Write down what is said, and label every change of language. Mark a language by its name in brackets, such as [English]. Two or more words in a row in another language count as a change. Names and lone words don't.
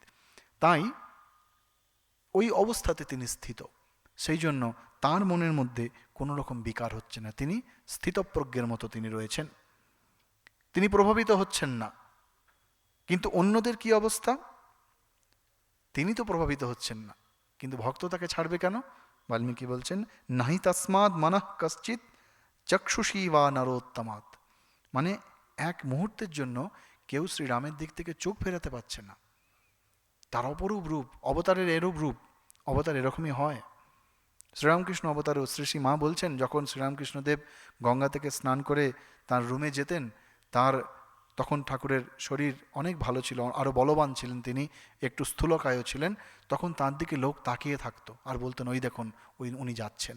[Bangla] তাই ওই অবস্থাতে তিনি স্থিত, সেই জন্য তার মনের মধ্যে কোনো রকম বিকার হচ্ছে না, তিনি স্থিতপ্রজ্ঞের মতো তিনি রয়েছেন, তিনি প্রভাবিত হচ্ছেন না। কিন্তু অন্যদের কি অবস্থা? তিনি তো প্রভাবিত হচ্ছেন না, কিন্তু ভক্ত তাকে ছাড়বে কেন? বাল্মীকি বলছেন [Sanskrit] নাহি তস্মাৎ মনঃ কশ্চিৎ চক্ষুষী বা নরোত্তমাৎ, [Bangla] মানে এক মুহূর্তের জন্য কেউ শ্রীরামের দিক থেকে চোখ ফেরাতে পারছে না। তার অপরূপ রূপ, অবতারের এরূপ রূপ, অবতার এরকমই হয়। শ্রীরামকৃষ্ণ অবতারও শ্রী শ্রী মা বলছেন, যখন শ্রীরামকৃষ্ণদেব গঙ্গা থেকে স্নান করে তার রুমে যেতেন, তার তখন ঠাকুরের শরীর অনেক ভালো ছিল, আরও বলবান ছিলেন, তিনি একটু স্থূলকায়ও ছিলেন, তখন তার দিকে লোক তাকিয়ে থাকতো আর বলতেন ওই দেখুন উনি যাচ্ছেন।